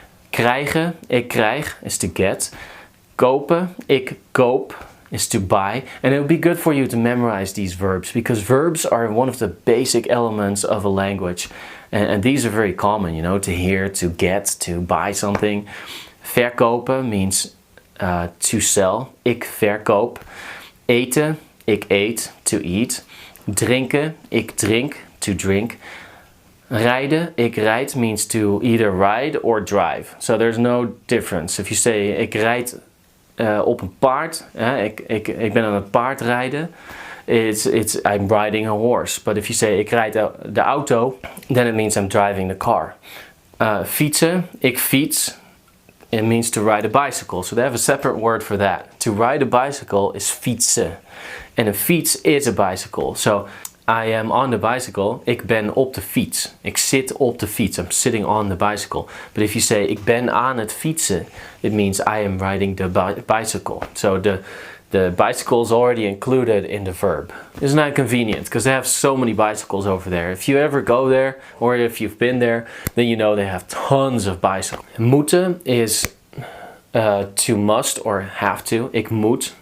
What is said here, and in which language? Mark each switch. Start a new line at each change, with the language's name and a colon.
English: Krijgen,
Dutch: ik krijg,
English: is to get. Kopen,
Dutch: ik koop,
English: is to buy. And it would be good for you to memorize these verbs, because verbs are one of the basic elements of a language. And these are very common, to hear, to get, to buy something. Verkopen means to sell. Ik verkoop. Eten, ik eet, to eat. Drinken, ik drink, to drink. Rijden, ik rijd means to either ride or drive. So there's no difference. If you say
Dutch: ik rijd op een paard, ik ben aan het paard rijden,
English: it's I'm riding a horse. But if you say
Dutch: ik rijd de auto,
English: then it means I'm driving the car. Fietsen, ik fiets, it means to ride a bicycle. So they have a separate word for that. To ride a bicycle is fietsen. And a fiets is a bicycle. So I am on the bicycle.
Dutch: Ik ben op de fiets. Ik zit op de fiets.
English: I'm sitting on the bicycle. But if you say
Dutch: ik ben aan het fietsen,
English: it means I am riding the bicycle. So the bicycle is already included in the verb. Isn't that convenient? Because they have so many bicycles over there. If you ever go there, or if you've been there, then you know they have tons of bicycles. Moeten is to must or have to. Ik moet.